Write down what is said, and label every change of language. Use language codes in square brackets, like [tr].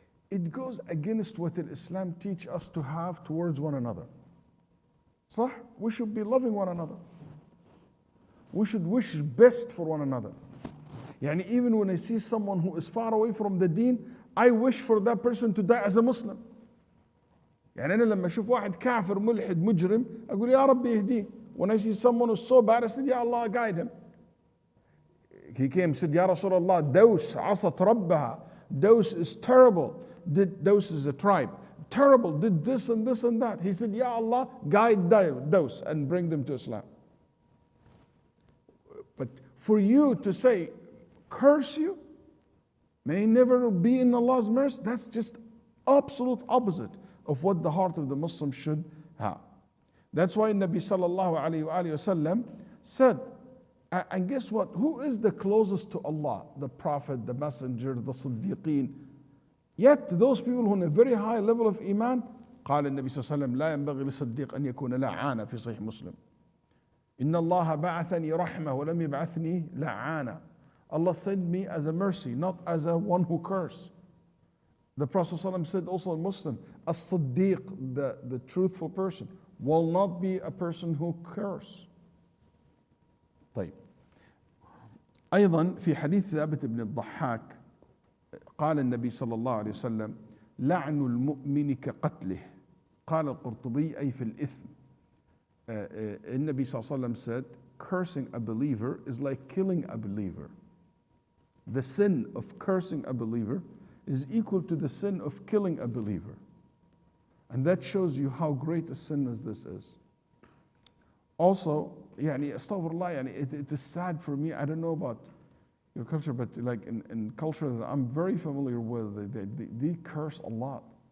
[en] It goes against what Islam teach us to have towards one another. [ar] صح? [en] We should be loving one another. We should wish best for one another. Yani, even when I see someone who is far away from the deen, I wish for that person to die as a Muslim. [ar] يعني أنا لما أشوف واحد كافر ملحد مجرم أقول يا رب يهديه. [en] When I see someone who's so bad, I said, Ya Allah, guide him. He came and said, Ya Rasulullah, Daws asat rabbaha. Daws is terrible. Daws is a tribe. Terrible, did this and this and that. He said, Ya Allah, guide Daws and bring them to Islam. But for you to say, curse you, may never be in Allah's mercy, that's just absolute opposite of what the heart of the Muslim should have. That's why Nabi sallallahu alayhi wa sallam said, and guess what? Who is the closest to Allah? The Prophet, the Messenger, the Siddiqeen. Yet those people who are on a very high level of Iman, [ar] قال النبي صلى الله عليه وسلم لا ينبغي للصديق أن يكون لعانا في صحيح مسلم. إن الله بعثني رحمة ولم يبعثني لعانا. [en] Allah sent me as a mercy, not as a one who curse. The Prophet ﷺ said also in Muslim, as-Siddiq, the truthful person, will not be a person who curse. [ar] طيب. أيضا في حديث ثابت بن الضحاك قال النبي صلى الله عليه وسلم لعن المؤمن كقتله. قال القرطبي أي في الإثم. النبي صلى الله عليه وسلم [en] said cursing a believer is like killing a believer. The sin of cursing a believer is equal to the sin of killing a believer. And that shows you how great a sin as this is. Also, [ar] يعني [en] astaghfirullah, يعني it is sad for me, I don't know about your culture, but like in culture that I'm very familiar with, they curse a lot.